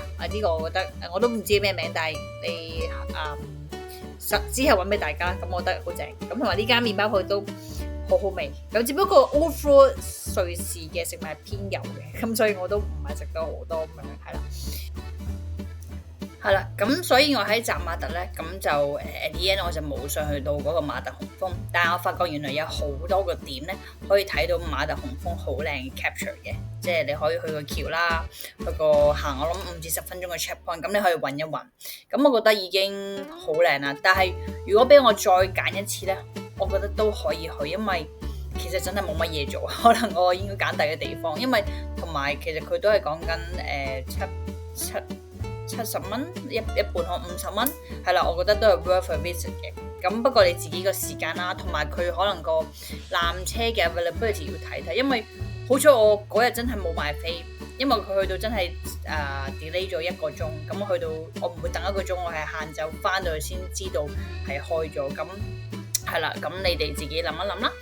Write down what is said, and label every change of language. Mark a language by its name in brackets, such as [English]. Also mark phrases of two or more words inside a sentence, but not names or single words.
[Cantonese] 呢個我覺得我都唔知咩名，但係你之後揾俾大家，咁我覺得好正。咁同埋呢間麵包鋪都好好味。咁只不過 overall 瑞士嘅食物係偏油嘅，咁所以我都唔係食到好多咁樣，係啦。係啦，咁所以我喺扎馬特咧，咁就 [English] at the end [Cantonese] 我就冇上去到嗰個馬特洪峰，但係我發覺原來有好多個點咧，可以睇到馬特洪峰好靚嘅 capture 嘅，即係你可以去個橋啦，去個行我諗5至10分鐘嘅 checkpoint，咁你可以揾一揾，咁我覺得已經好靚啦。但係如果俾我再揀一次咧，我覺得都可以去，因為其實真係冇乜嘢做，可能我應該揀第二個地方，因為同埋其實佢都係講緊70蚊一半可50蚊，係啦，我覺得都係 [English] worth a visit [Cantonese] 嘅。咁不過你自己個時間啦，同埋佢可能個纜車嘅 availability 要睇睇，因為好彩我嗰日真係冇買飛，因為佢去到真係delay 咗1個鐘，咁我去到我唔會等1個鐘，我係晏晝翻到去先知道係開咗，咁係啦，咁你哋自己諗一諗啦。